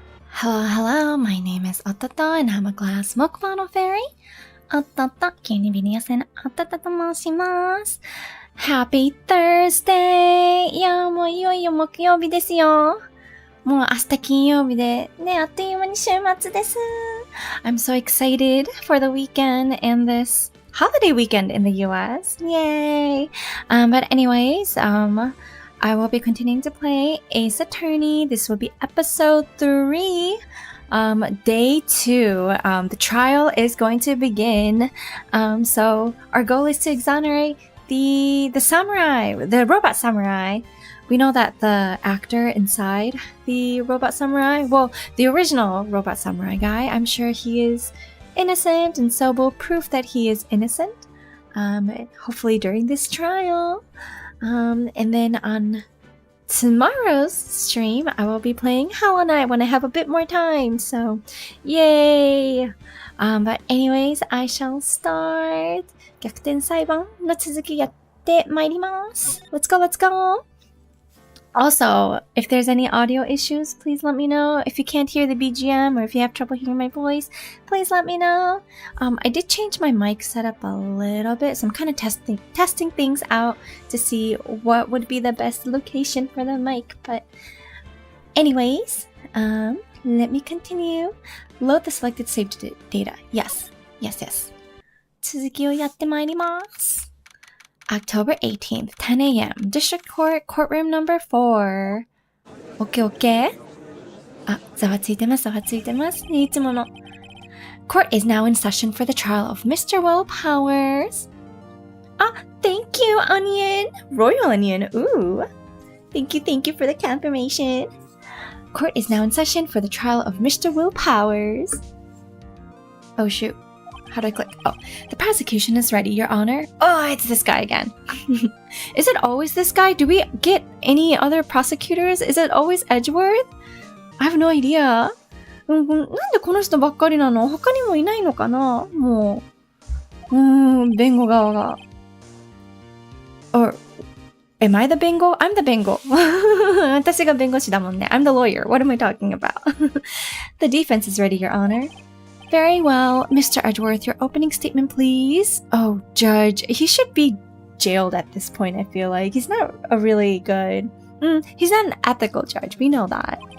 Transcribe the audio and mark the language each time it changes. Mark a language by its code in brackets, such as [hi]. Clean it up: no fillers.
[en] Hello, hello, my name is Ototo and I'm a glass milk bottle fairy. [ja] おっとっと、牛乳瓶の妖精のおととと申します。 [en] Happy Thursday! [ja] いやもういよいよ木曜日ですよ。もう明日金曜日で、ね、あっという間に週末です。 [en] I'm so excited for the weekend and this holiday weekend in the US. Yay! But anyways, I will be continuing to play Ace Attorney. This will be episode 3, day 2. The trial is going to begin. So our goal is to exonerate the samurai, the robot samurai. We know that the actor inside the robot samurai, well, the original robot samurai guy, I'm sure he is innocent, and so we'll prove that he is innocent, hopefully during this trial. And then on tomorrow's stream, I will be playing Aaaaand when I have a bit more time. So, yay! But anyways, I shall start. [ja] 逆転裁判の続きやってまいります。 [en] Let's go, let's go! Also, if there's any audio issues, please let me know. If you can't hear the BGM or if you have trouble hearing my voice, please let me know. I did change my mic setup a little bit, so I'm kind of testing things out to see what would be the best location for the mic. But anyways, let me continue. Load the selected saved data. Yes. [ja] 続きをやってまいります。 [en] October 18th, 10 a.m. District Court, Courtroom Number 4. Okay. [ja] ざわついてます。ね、いつもの。 [en] Court is now in session for the trial of Mr. Will Powers. Thank you, Onion. Royal Onion. Ooh. Thank you for the confirmation. Court is now in session for the trial of Mr. Will Powers. Oh, shoot. How do I click? The prosecution is ready, Your Honor. It's this guy again. Is it always this guy? Do we get any other prosecutors? Is it always Edgeworth? I have no idea. [ja] なんでこの人ばっかりなの？他にもいないのかな？もう、弁護側が。 [en] Or, am I the 弁護? I'm the 弁護。 [ja] 私が弁護士だもんね。 [en] I'm the lawyer. What am I talking about? The defense is ready, Your Honor. Very well. Mr. Edgeworth, your opening statement, please. Oh, Judge, he should be jailed at this point, I feel like. He's not a really good... he's not an ethical judge. We know that.